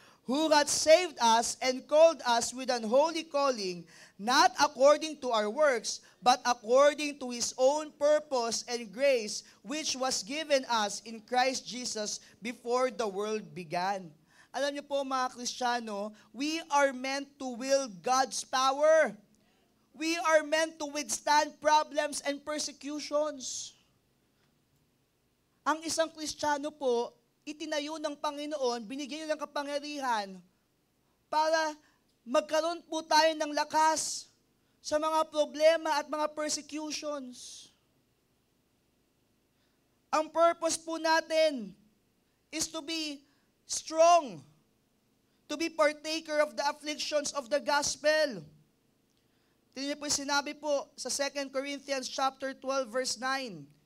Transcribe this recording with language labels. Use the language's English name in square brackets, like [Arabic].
[English] Who hath saved us and called us with an holy calling, not according to our works, but according to His own purpose and grace, which was given us in Christ Jesus before the world began. [Filipino] Alam niyo po mga Kristiyano, [English] we are meant to wield God's power. We are meant to withstand problems and persecutions. [Filipino] Ang isang Kristiyano po, itinayo ng Panginoon, binigyan niya ng kapangyarihan para magkaroon po tayo ng lakas sa mga problema at mga persecutions. Ang purpose po natin [English] is to be strong, to be partaker of the afflictions of the gospel. [Filipino] Tingnan niyo po sinabi po sa 2 Corinthians chapter 12 verse 9.